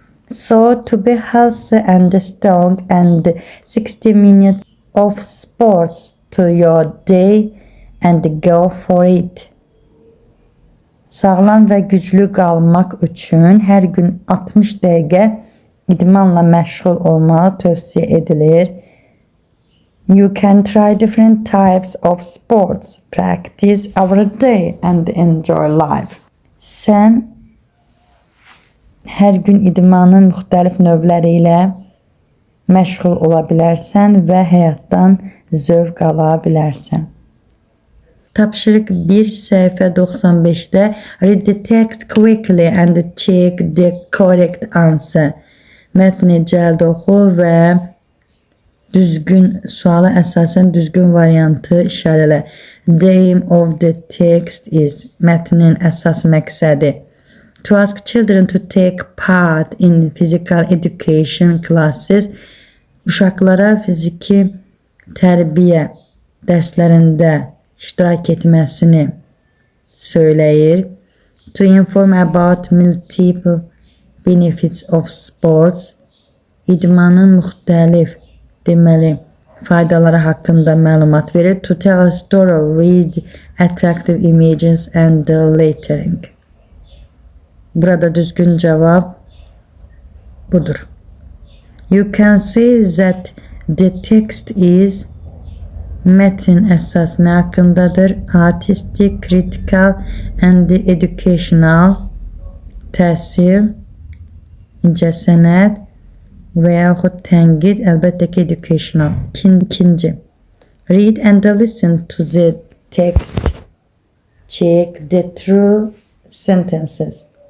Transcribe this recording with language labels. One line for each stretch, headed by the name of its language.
English: So to be healthy and strong and 60 minutes of sports to your day and go for it.
Azerbaijani: Sağlam və güclü qalmaq üçün hər gün 60 dəqiqə idmanla məşğul olmağı tövsiyə edilir.
English: You can try different types of sports, practice every day and enjoy life.
Azerbaijani: Sən hər gün idmanın müxtəlif növləri ilə məşğul ola bilərsən və həyatdan zövq ala bilərsən. Tapşırıq 1 səhifə 95-də
English: read the text quickly and check the correct answer.
Azerbaijani: Mətni cəld oxu və düzgün suala əsasən düzgün variantı işarələ.
English: The aim of the text is
Azerbaijani: mətnin əsas məqsədi.
English: To ask children to take part in physical education classes.
Azerbaijani: Uşaqlara fiziki tərbiyə dərslərində iştirak etməsini söyləyir.
English: To inform about multiple benefits of sports.
Azerbaijani: İdmanın müxtəlif deməli faydaları haqqında məlumat verir.
English: To tell a story with attractive images and lettering.
Azerbaijani: Burada düzgün cavab budur.
English: You can see that the text is
Azerbaijani: metin əsas nə haqqındadır?
English: Artistic, critical and educational
Azerbaijani: təhsil, incəsənət və yaxud tənqid, əlbəttə ki, educational. İkinci.
English: Read and listen to the text. Check the true sentences.